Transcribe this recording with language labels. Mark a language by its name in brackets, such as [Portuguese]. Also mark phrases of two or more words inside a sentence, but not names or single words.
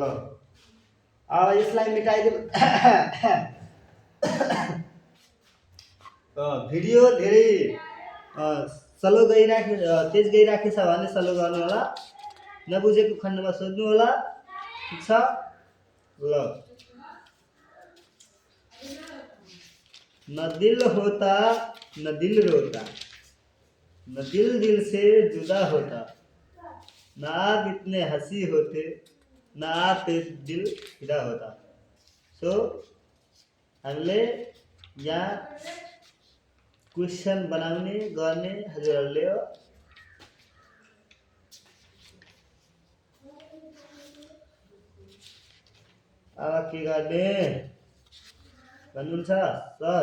[Nepali] अब यसलाई मेटाइदिउँ। भिडियो धेरै स्लो तेज गइराखेछ भने स्लो गर्नु होला, नबुझेको खण्डमा सोध्नु होला, ठिक छ ल। [Hindi] न दिल होता न दिल रोता, न दिल दिल से जुदा होता, न आप इतने हंसी होते, न आप दिल फिदा होता। [Nepali] सो हामीले यहाँ क्वेसन बनाउने गर्ने हजुरहरूले हो। अब के गर्ने भन्नुहुन्छ सर?